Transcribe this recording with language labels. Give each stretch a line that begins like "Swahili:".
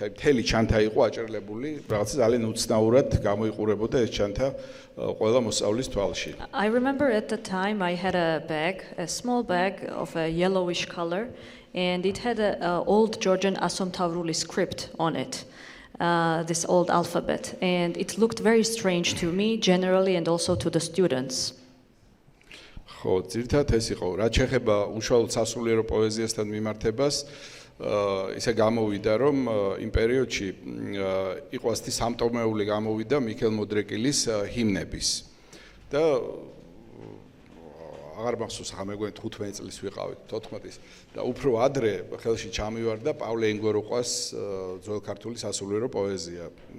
Georgian: აი მთელი ჩანთა იყო აჭრელებული, რაღაც ძალიან უცნაურად გამოიყურებოდა ეს ჩანთა ყველა მოსწავლის თვალში.
English: I remember at the time I had a bag, a small bag of a yellowish color, and it had an old Georgian Asomtavruli script on it, this old alphabet, and it looked very strange to me generally and also to the students.
Georgian: ხო, ძირითადად ეს იყო, რაც შეეხება უშუალოდ სასულიერო პოეზიასთან მიმართებას, ისე გამოვიდა, რომ იმ პერიოდში იყო ასეთი სამტომეული გამოვიდა მიქელ მოდრეკილის ჰიმნების. და აღარ მახსოვს, ხა მე გვენ 15 წლის ვიყავით, 14-ის და უფრო ადრე ხელში ჩამივარდა პავლეინ გოროყვას ძველ ქართული სასულიერო პოეზია.